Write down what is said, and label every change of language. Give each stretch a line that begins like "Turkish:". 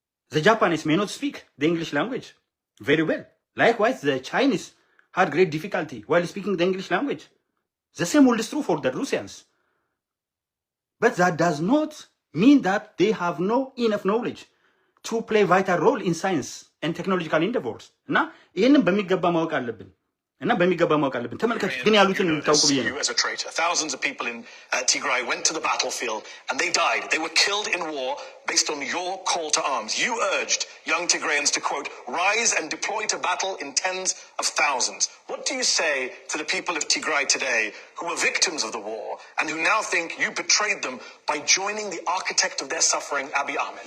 English: The Japanese may not speak the English language very well. Likewise, the Chinese had great difficulty while speaking the English language. The same is true for the Russians. But that does not mean that they have no enough knowledge to play vital role in science and technological endeavors.
Amharic: እና ይህንን በሚገባ ማወቅ አለብን። እና በሚገባ ማወቅ አለብን። ተመልከቱ ግን ያሉትን ታውቁ ብዬ ነው።
English: Thousands of people in Tigray went to the battlefield and they died. They were killed in war based on your call to arms. You urged young Tigrayans to, quote, rise and deploy to battle in tens of thousands. What do you say to the people of Tigray today who were victims of the war and who now think you betrayed them by joining the architect of their suffering, Abiy Ahmed?